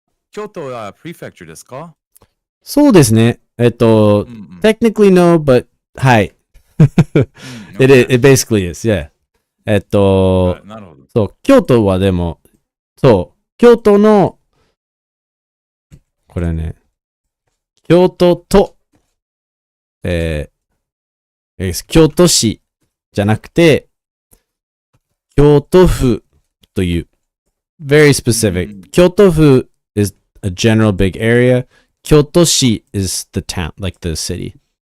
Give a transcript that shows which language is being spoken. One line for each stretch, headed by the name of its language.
Japanese: 京都はプレフェクチャーですか？そうですね。
English: technically no, but
Japanese: はい。
English: it basically is, yeah.
Japanese: なるほど。そう、京都はでも、そう、京都の、これね、京都と、京都市じゃなくて、京都府という、
English: very specific. 京都府 is a general big area. 京都市 is the town, like the city.